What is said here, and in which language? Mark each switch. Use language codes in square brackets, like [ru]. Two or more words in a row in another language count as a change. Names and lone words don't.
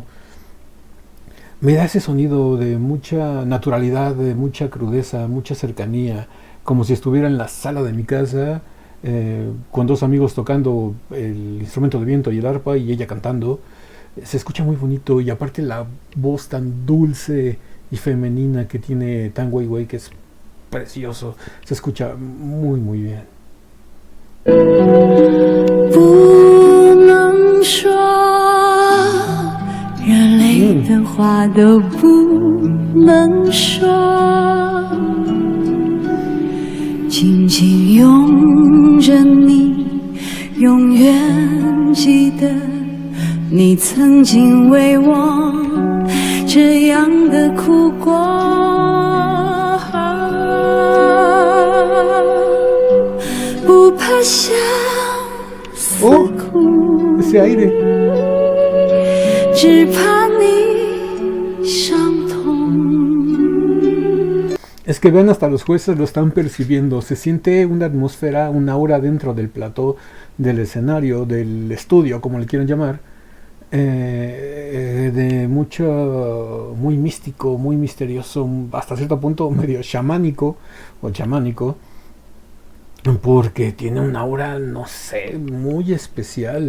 [es] Me da ese sonido de mucha naturalidad, de mucha crudeza, mucha cercanía, como si estuviera en la sala de mi casa, con dos amigos tocando el instrumento de viento y el arpa y ella cantando. Se escucha muy bonito, y aparte la voz tan dulce y femenina que tiene Tang Weiwei, que es precioso, se escucha muy muy bien. [zh] 不能说，热泪的话都不能说，紧紧拥着你，永远记得你曾经为我这样的哭过。不怕相思苦， [es] ese aire. [zh] 只怕你伤痛。 [es] Es que vean, hasta los jueces lo están percibiendo. Se siente una atmósfera, una aura dentro del plató, del escenario, del estudio, como le quieran llamar, de mucho, muy místico, muy misterioso, hasta cierto punto medio chamánico o chamánico, porque tiene una aura, no sé, muy especial.